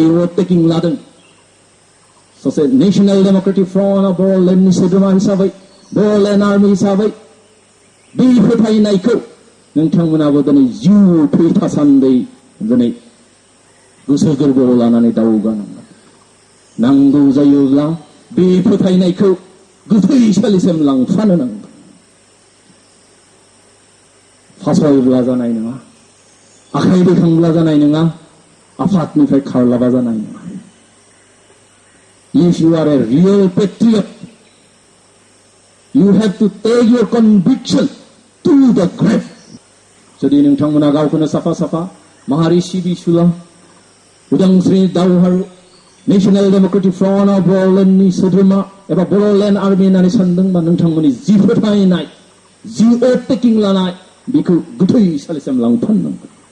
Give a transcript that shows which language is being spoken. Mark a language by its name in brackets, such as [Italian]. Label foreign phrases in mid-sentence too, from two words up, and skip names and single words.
[Bodo] भट टेकिं लादों सासे नेशनेल डेमोक्रेटिक फ्रन्ट अफ बर'लेण्डनि सोद्रोमा हिसाबै बर'लेण्ड आर्मि हिसाबै बे फोथायनायखौ नोंथांमोनाबो दिनै जिउ थै थासान्दै दिनै गोसो गोरबोआव लानानै दावगानांगोन नांगौ जायोब्ला बे फोथायनायखौ गोथैसालिसिम लांफानो नांगोन फासयब्ला जानाय नङा आखाइ दैखांब्ला जानाय नङा आफादनिफ्राय खारलाबा जानाय नङा [English] If you are a real patriot you have to take your conviction to the grave [Bodo] जुदि नोंथांमोना गावखौनो साफा साफा माहारि सिबिसुला उदांस्रि दावहारु नेशनेल डेमोक्रेटिक फ्रन्ट अफ बर'लेण्डनि सोद्रोमा एबा बर'लेण्ड आर्मि होननानै सानदोंबा नोंथांमोननि जि फोथायनाय जि भट टेकिं लानाय बेखौ गोथैसालिसिम लांफानांगोन